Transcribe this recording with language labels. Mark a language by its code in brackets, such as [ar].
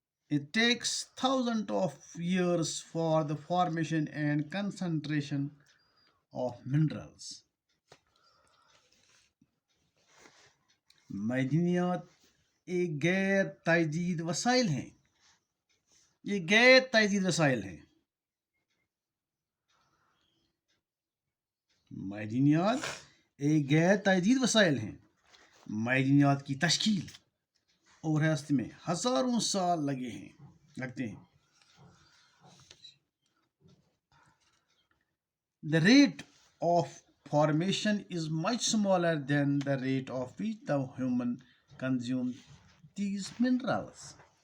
[en] It takes thousands of years for the formation and concentration of minerals. [ur] معدنیات ایک غیر تجدید وسائل ہیں. یہ غیر تجدید وسائل ہیں. معدنیات ایک غیر تجدید وسائل ہیں. معدنیات کی تشکیل اور حیثیت میں ہزاروں سال لگتے ہیں. [en] The rate of formation is much smaller than the rate of which the human consumes these minerals.